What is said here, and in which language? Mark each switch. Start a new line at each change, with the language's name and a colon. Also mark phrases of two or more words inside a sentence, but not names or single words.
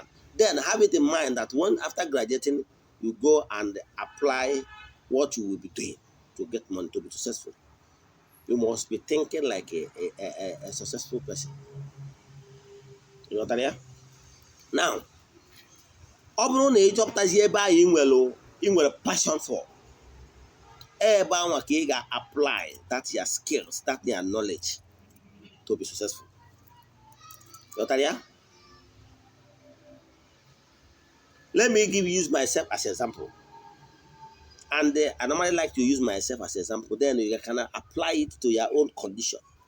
English: Then have it in mind that when after graduating, you go and apply what you will be doing to get money to be successful. You must be thinking like a successful person. You know what I mean? Now,
Igbo: ọ bụrụ na ị chọpụtazi ebe ahụ ị nwere
English: passion for,
Igbo: ebe ahụ ka ị ga-apply
English: that your skills, that your knowledge to be successful. You know what I mean? Let me use myself as an example. And I normally like to use myself as an example. Then you can apply it to your own condition.